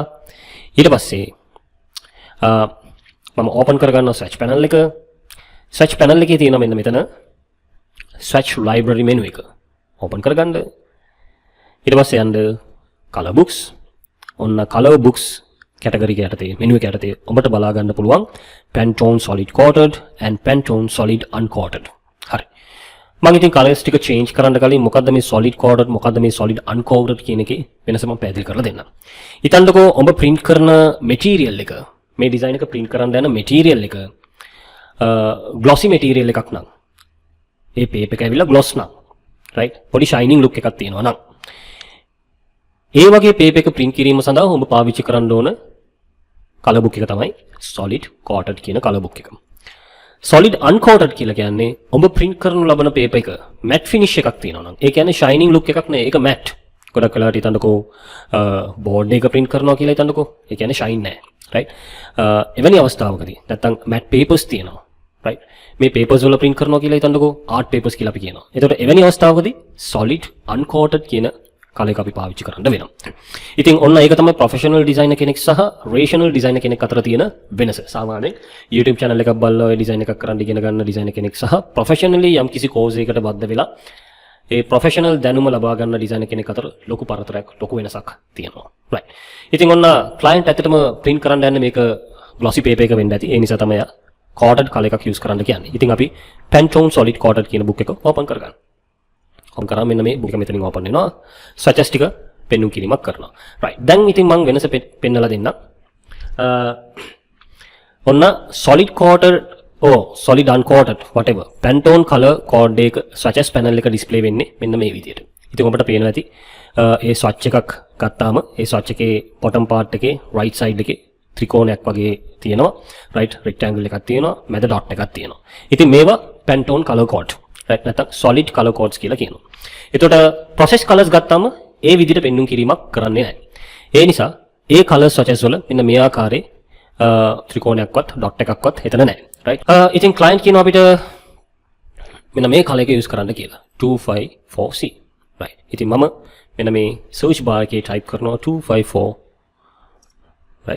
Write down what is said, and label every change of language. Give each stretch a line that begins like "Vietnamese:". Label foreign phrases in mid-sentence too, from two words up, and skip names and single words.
Sinhala: ඊට පස්සේ මම open කරගන්නවා
English: swatch panel
Sinhala: එක.
English: swatch panel
Sinhala: එකේ තියෙනවා මෙන්න මෙතන
English: swatch library menu
Sinhala: එක. open කරගන්න. ඊට පස්සේ යන්න
English: color books.
Sinhala: ඔන්න
English: color books category
Sinhala: එක යටතේ menu එක යටතේ ඔබට බලා ගන්න පුළුවන්
English: Pantone solid coated and Pantone solid uncoated.
Sinhala: හරි. මම ඉතින් colors ටික change කරන්න කලින් මොකද්ද මේ
English: solid coated
Sinhala: මොකද්ද මේ
English: solid uncoated
Sinhala: කියන එකේ වෙනස මම පැහැදිලි කරලා දෙන්නම්. හිතන්නකෝ ඔබ print කරන material එක මේ design එක print කරන්න යන material එක
English: glossy material
Sinhala: එකක් නම් ඒ paper එක ඇවිල්ලා gloss නම් right පොඩි
English: shining look
Sinhala: එකක් තියෙනවා නම් ඒ වගේ paper එක print කිරීම සඳහා ඔබ පාවිච්චි කරන්න ඕන
English: color book
Sinhala: එක තමයි
English: solid coated
Sinhala: කියන
English: color book
Sinhala: එක.
English: solid uncoated
Sinhala: කියලා කියන්නේ ඔබ print කරනු ලබන paper එක
English: matte finish
Sinhala: එකක් තියෙනවා නම් ඒ කියන්නේ
English: shining look
Sinhala: එකක් නෙවෙයි ඒක matte. ගොඩක් වෙලාවට හිතන්නකෝ board එක print කරනවා කියලා හිතන්නකෝ ඒ කියන්නේ shine නැහැ right. එවැනි අවස්ථාවකදී නැත්තම්
English: matte papers
Sinhala: තියෙනවා right. මේ papers වල print කරනවා කියලා හිතන්නකෝ
English: art papers
Sinhala: කියලා අපි කියනවා. එතකොට එවැනි අවස්ථාවකදී
English: solid uncoated
Sinhala: කියන කලයක අපි පාවිච්චි කරන්න වෙනවා. ඉතින් ඔන්න ඒක තමයි
English: professional designer
Sinhala: කෙනෙක් සහ
English: rational designer
Sinhala: කෙනෙක් අතර තියෙන වෙනස. සාමාන්‍යයෙන් YouTube channel එකක් බලලා ඔය design එකක් කරන්න ඉගෙන ගන්න designer කෙනෙක් සහ professionally යම් කිසි course එකකට බද්ධ වෙලා ඒ professional දැනුම ලබා ගන්න designer කෙනෙක් අතර ලොකු පරතරයක් ලොකු වෙනසක් තියෙනවා. right. ඉතින් ඔන්න client ඇත්තටම print කරන්න යන්නේ මේක
English: glossy paper
Sinhala: එක වෙන්න ඇති. ඒ නිසා තමයි
English: coated color
Sinhala: එකක් use කරන්න කියන්නේ. ඉතින් අපි
English: Pantone solid coated
Sinhala: කියන book එක open කරගන්න. ඔන් කරා මෙන්න මේ book එක මෙතනින් open වෙනවා. swatches ටික පෙන්වුම් කිරීමක් කරනවා. right. දැන් ඉතින් මම වෙනස පෙන්නලා දෙන්නම්. ඔන්න
English: solid coated solid uncoated whatever Pantone color code
Sinhala: එක
English: swatches panel
Sinhala: එක display වෙන්නේ මෙන්න මේ විදියට. ඉතින් ඔබට පේනවා ඇති ඒ swatch එකක් ගත්තාම ඒ swatch එකේ
English: bottom part
Sinhala: එකේ
English: right side
Sinhala: එකේ ත්‍රිකෝණයක් වගේ තියෙනවා.
English: right rectangle
Sinhala: එකක් තියෙනවා. මැද dot එකක් තියෙනවා. ඉතින් මේවා
English: Pantone color code.
Sinhala: right නැත්නම්
English: solid color codes
Sinhala: කියලා කියනවා. එතකොට
English: process colors
Sinhala: ගත්තාම ඒ විදිහට පෙන්වුම් කිරීමක් කරන්නේ නැහැ. ඒ නිසා ඒ
English: color swatches
Sinhala: වල මෙන්න මේ ආකාරයේ ත්‍රිකෝණයක්වත් dot එකක්වත් එතන නැහැ. right. ඉතින් client කියනවා අපිට මෙන්න මේ color එක use කරන්න කියලා. 254C. right. ඉතින් මම මෙන්න මේ
English: search bar
Sinhala: එකේ type කරනවා 254 right.